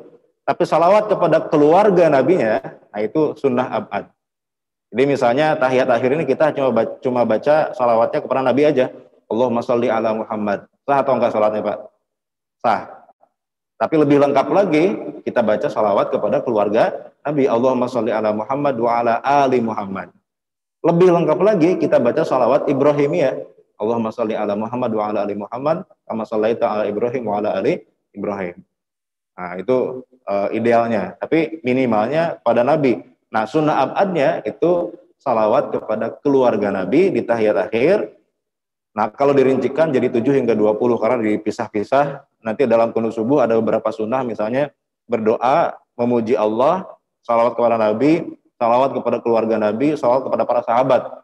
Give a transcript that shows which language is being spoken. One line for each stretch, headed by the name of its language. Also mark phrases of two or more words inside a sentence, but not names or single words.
Indonesian: Tapi salawat kepada keluarga Nabinya, nah itu sunnah ab'ad. Jadi misalnya tahiyat akhir ini kita cuma baca salawatnya kepada Nabi aja.
Arabic: اللهم صل على محمد.
Indonesian: Sah atau enggak salatnya Pak? Sah. Tapi lebih lengkap lagi, kita baca salawat kepada keluarga Nabi.
Arabic: اللهم صل على محمد وعلى آل محمد.
Indonesian: Lebih lengkap lagi, kita baca salawat Ibrahimiyah.
Arabic: اللهم صل على محمد وعلى آل محمد كما صليت على إبراهيم وعلى آل إبراهيم.
Indonesian: Nah itu idealnya. Tapi minimalnya pada Nabi. Nah sunnah ab'adnya itu salawat kepada keluarga Nabi di tahiyat akhir. Nah kalau dirincikan jadi 7 hingga 20 karena dipisah-pisah. Nanti dalam kunut subuh ada beberapa sunnah misalnya berdoa, memuji Allah, salawat kepada Nabi, salawat kepada keluarga Nabi, salawat kepada para sahabat.